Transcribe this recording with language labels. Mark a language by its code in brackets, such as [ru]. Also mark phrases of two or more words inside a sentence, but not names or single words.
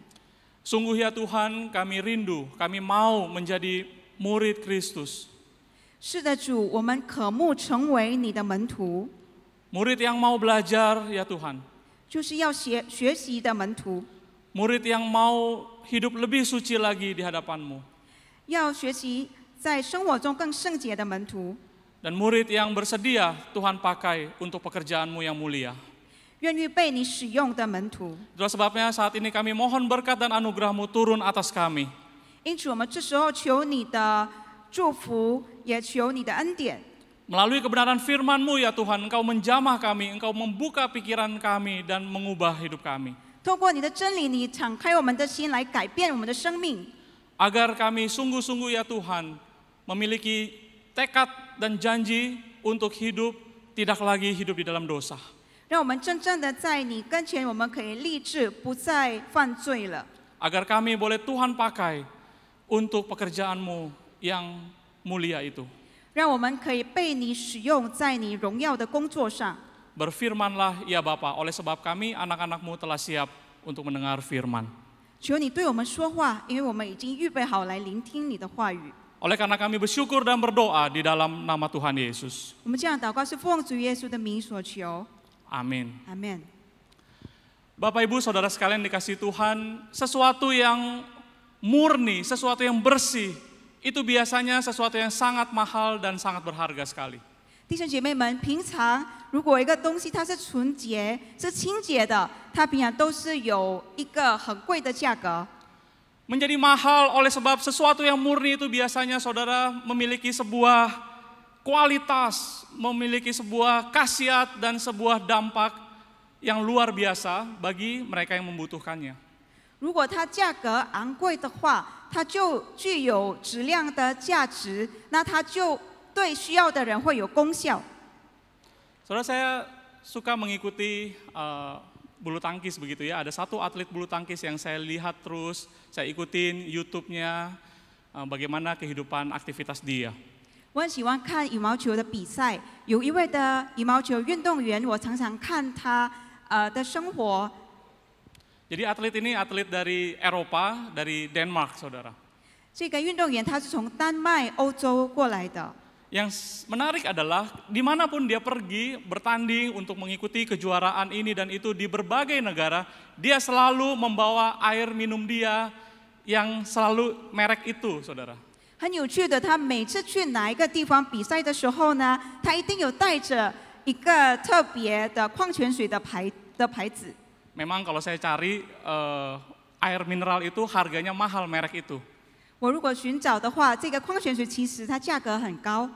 [id] Sungguh ya Tuhan, kami rindu, kami mau menjadi murid Kristus. [zh] 是的，主，我们渴慕成为你的门徒， [id] Murid yang mau belajar ya Tuhan. [zh] 就是要学习的门徒， [id] Murid yang mau hidup lebih suci lagi di hadapan-Mu. [zh] 要学习在生活中更圣洁的门徒， [id] Dan murid yang bersedia Tuhan pakai untuk pekerjaan-Mu yang mulia. [zh] 愿意被你使用的门徒。 [id] Itulah sebabnya saat ini kami mohon berkat dan anugerah-Mu turun atas kami. [zh] 因此，我们这时候求你的祝福，也求你的恩典。 [id] Melalui kebenaran firman-Mu ya Tuhan, Engkau menjamah kami, Engkau membuka pikiran kami dan mengubah hidup kami. [zh] 透过你的真理，你敞开我们的心，来改变我们的生命。 [id] Agar kami sungguh-sungguh ya Tuhan, memiliki tekad dan janji untuk hidup, tidak lagi hidup di dalam dosa. [zh] 让我们真正的在你跟前，我们可以立志不再犯罪了。 [id] Agar kami boleh Tuhan pakai untuk pekerjaan-Mu yang mulia itu. [zh] 让我们可以被你使用在你荣耀的工作上。 [id] Berfirmanlah ya Bapa, oleh sebab kami anak-anak-Mu telah siap untuk mendengar firman. [zh] 求你对我们说话，因为我们已经预备好来聆听你的话语。 [id] Oleh karena kami bersyukur dan berdoa di dalam nama Tuhan Yesus. [zh] 我们这样祷告是奉主耶稣的名所求， [id] Amin. [zh] 阿门。 [id] Bapak Ibu Saudara sekalian dikasihi Tuhan, sesuatu yang murni, sesuatu yang bersih, itu biasanya sesuatu yang sangat mahal dan sangat berharga sekali. [zh] 弟兄姐妹们，平常如果一个东西它是纯洁、是清洁的，它平常都是有一个很贵的价格。 [id] Menjadi mahal oleh sebab sesuatu yang murni itu biasanya saudara memiliki sebuah kualitas, memiliki sebuah khasiat dan sebuah dampak yang luar biasa bagi mereka yang membutuhkannya. [zh] 如果它价格昂贵的话，它就具有质量的价值，那它就对需要的人会有功效。 [id] Saudara, saya suka mengikuti bulu tangkis begitu ya. Ada satu atlet bulu tangkis yang saya lihat terus, saya ikutin YouTube-nya, bagaimana kehidupan aktivitas dia. [zh] 我很喜欢看羽毛球的比赛，有一位的羽毛球运动员，我常常看他的生活。 [id] Jadi atlet ini atlet dari Eropa, dari Denmark, saudara. [zh] 这个运动员他是从丹麦、欧洲过来的。 [id] Yang menarik adalah dimanapun dia pergi bertanding untuk mengikuti kejuaraan ini dan itu di berbagai negara, dia selalu membawa air minum dia yang selalu merek itu, saudara. [zh] 很有趣的，他每次去哪一个地方比赛的时候呢，他一定有带着一个特别的矿泉水的牌子。 [id] Memang kalau saya cari air mineral itu harganya mahal merek itu. [zh] 我如果寻找的话，这个矿泉水其实它价格很高，